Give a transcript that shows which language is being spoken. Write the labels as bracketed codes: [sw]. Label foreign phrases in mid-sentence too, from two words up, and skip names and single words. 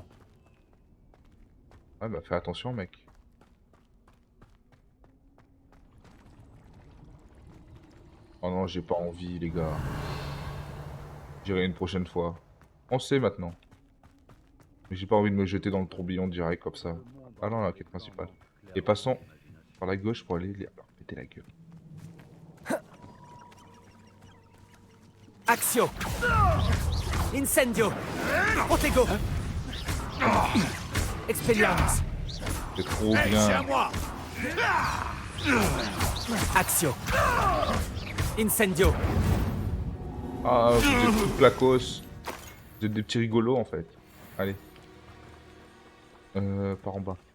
[fr] Ouais bah fais attention mec. Oh non j'ai pas envie les gars. J'irai une prochaine fois. On sait maintenant. Mais j'ai pas envie de me jeter dans le tourbillon direct comme ça. Ah non la quête principale. Et passons par la gauche pour aller leur péter la gueule. Axio. Incendio. Protego. Expelliarmus. C'est trop Hey, c'est à bien. moi. Axio. Incendio. Ah vous êtes tout placos. Vous êtes des petits rigolos en fait. Allez. Par en bas.